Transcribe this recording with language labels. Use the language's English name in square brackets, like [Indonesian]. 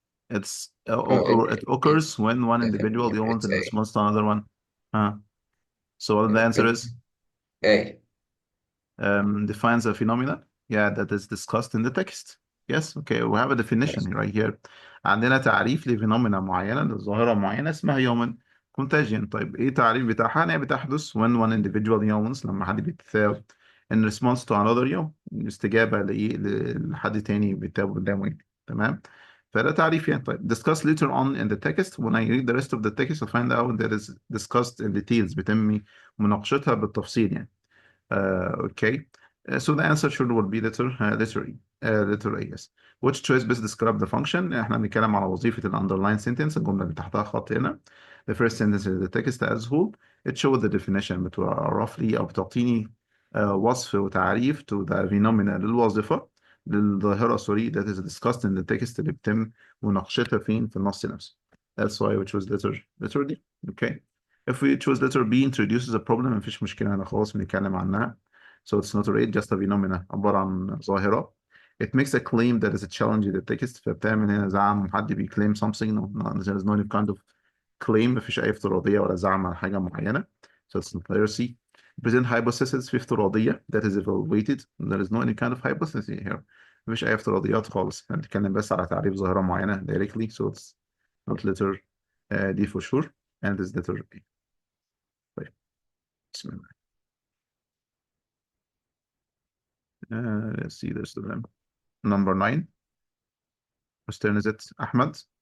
[English] It's it occurs when one individual yawns in response to another one. So what the answer is? A. Defines a phenomena. Yeah, that is discussed in the text. Yes, okay, we have a definition right here. [Arabic] عندنا تعريف لفينومينا معينة لظاهرة معينة اسمها يومن contagion. طيب ايه التعريف بتاعها؟ هي بتحدث [English] when one individual yawns [Arabic] لما حد بيتثاوب [English] in response to another yawn، [Arabic] استجابة لحد تاني بيتثاوب قدامه يعني. تمام؟ فده تعريف يعني. [English] طيب discuss later on in the text. When I read the rest of the text I'll find out that is discussed in details، [Arabic] بيتم مناقشتها بالتفصيل يعني. [English] Okay. So the answer should would be letter A. Yes. which choice best describe the function. [Arabic] احنا بنتكلم على وظيفة ال underline sentence، الجملة اللي تحتها خط هنا. [English] The first sentence is the text as whole. It shows the definition roughly [Arabic] أو بتعطيني وصف وتعريف [English] to the phenomena [Arabic] للوظيفة للظاهرة سوري [English] that is discussed in the text [Arabic] اللي بيتم مناقشتها فين في النص نفسه. [English] That's why we choose letter D. Okay. If we choose letter B introduces a problem [Arabic] مفيش مشكلة هنا خلاص بنتكلم عنها. [English] So it's not a rate just a phenomena [Arabic] عبارة عن ظاهرة. [English] It makes a claim that is a challenge in the text [Arabic] فبتعمل هنا زعم [English] حد بيclaim something. There is no kind of claim [Arabic] مفيش أي افتراضية ولا زعم على حاجة معينة. [English] So it's not letter C. Present hypothesis [Arabic] في افتراضية [English] that is evaluated. There is no any kind of hypothesis here. [Arabic] مفيش أي افتراضيات خالص. احنا بنتكلم بس على تعريف ظاهرة معينة directly. [English] So it's not letter D for sure. And it's letter A. [Arabic] طيب. بسم الله. [English] Let's see this to them. Number 9. Whose turn is it? Ahmed?